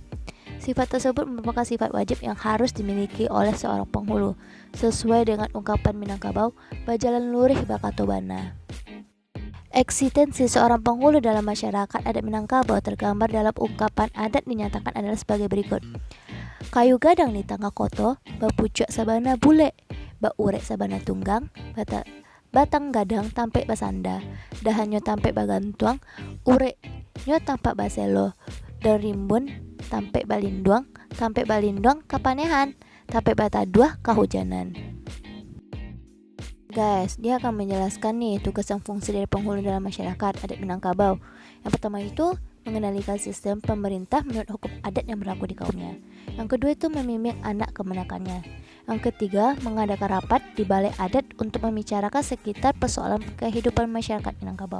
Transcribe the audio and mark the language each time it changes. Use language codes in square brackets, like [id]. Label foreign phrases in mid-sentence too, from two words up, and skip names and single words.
[id] Sifat tersebut merupakan sifat wajib yang harus dimiliki oleh seorang penghulu, sesuai dengan ungkapan Minangkabau, [min] bajalan lurih bakatobana. [id] Eksistensi seorang penghulu dalam masyarakat adat Minangkabau tergambar dalam ungkapan adat dinyatakan adalah sebagai berikut. [min] Kayu gadang di tangga koto, bapucuk sabana bule, urek sabana tunggang, batang gadang tampe basanda, dahannya tampe bagantuang, ureknya tampak baselo, daun rimbun tampe balinduang kapanehan, tampe bataduah kahujanan. [id] Guys, dia akan menjelaskan nih tugas dan fungsi dari penghulu dalam masyarakat adat Minangkabau. Yang pertama itu mengendalikan sistem pemerintah menurut hukum adat yang berlaku di kaumnya. Yang kedua itu membimbing anak kemenakannya. Yang ketiga, mengadakan rapat di balai adat untuk membicarakan sekitar persoalan kehidupan masyarakat Minangkabau.